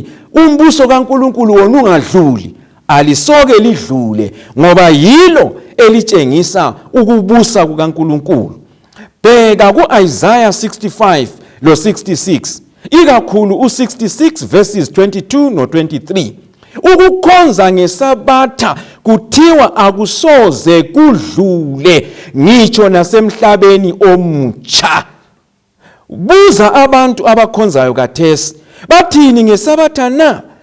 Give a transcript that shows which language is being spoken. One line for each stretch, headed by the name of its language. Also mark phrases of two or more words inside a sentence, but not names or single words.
North Ndebele: Umbuso kaNkulunkulu wona ungadluli. Alisoke lidlule ngoba yilo elitshengisa ukubusa kukaNkulunkulu. Bheka ku-Isaiah 65 lo 66, ikakhulu u-66 verses 22 no 23. Ukukhonza ngesabatha kuthiwa akusoze kudlule ngitsho nasemhlabeni omutsha. Buza abantu abakhonzayo kathesi, bathini ngesabatha na?